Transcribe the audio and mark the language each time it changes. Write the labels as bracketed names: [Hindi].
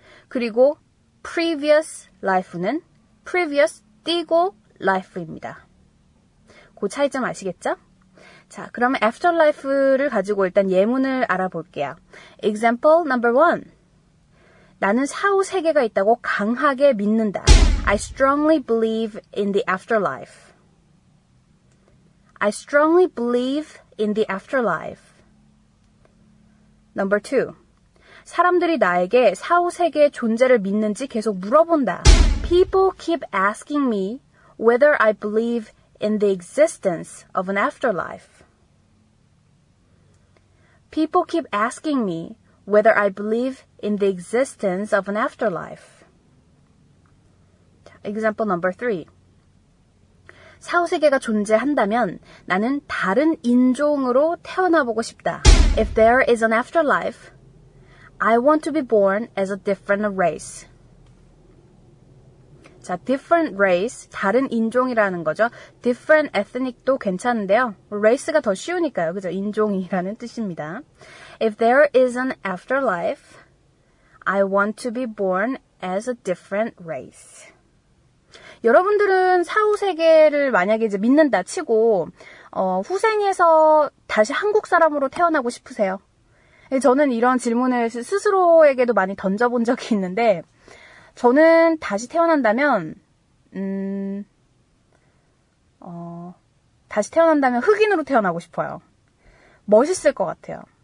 [Korean] 그리고 previous life는 previous 띄고 life입니다. 그 차이점 아시겠죠? 자, 그러면 afterlife를 가지고 일단 예문을 알아볼게요. [English] Example number 1. [Korean] 나는 사후 세계가 있다고 강하게 믿는다. [English] I strongly believe in the afterlife. I strongly believe in the afterlife. Number 2. [Korean] 사람들이 나에게 사후 세계의 존재를 믿는지 계속 물어본다. [English] People keep asking me whether I believe in the existence of an afterlife. People keep asking me whether I believe in the existence of an afterlife. Example number 3. [Korean] 사후세계가 존재한다면 나는 다른 인종으로 태어나보고 싶다. [English] If there is an afterlife, I want to be born as a different race. [Korean] 자, different race, 다른 인종이라는 거죠. different ethnic도 괜찮은데요. race가 더 쉬우니까요. 그죠? 인종이라는 뜻입니다. [English] If there is an afterlife, I want to be born as a different race. [Korean] 여러분들은 사후 세계를 만약에 이제 믿는다 치고 후생에서 다시 한국 사람으로 태어나고 싶으세요? 저는 이런 질문을 스스로에게도 많이 던져본 적이 있는데 저는 다시 태어난다면 다시 태어난다면 흑인으로 태어나고 싶어요. 멋있을 것 같아요.